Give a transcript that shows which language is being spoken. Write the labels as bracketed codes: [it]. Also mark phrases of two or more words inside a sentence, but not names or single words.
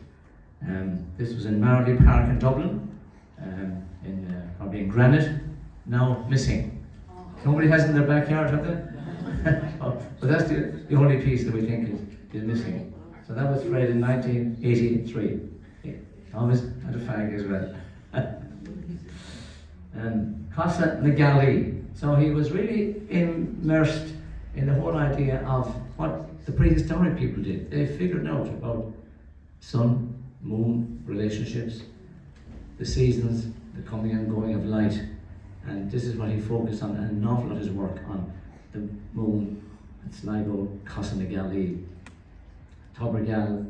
[en] This was in Marley Park in Dublin, probably in granite, now missing. Nobody has it in their backyard, have they? But that's the only piece that we think is missing. So that was Fred in 1983. He always had a fag as well. Casa na Galí. So he was really immersed in the whole idea of what the prehistoric people did. They figured out about sun, moon, relationships, the seasons, the coming and going of light, and this is what he focused on, and an awful lot of his work on the moon, and Sligo, Casa na Galí, Tobergal.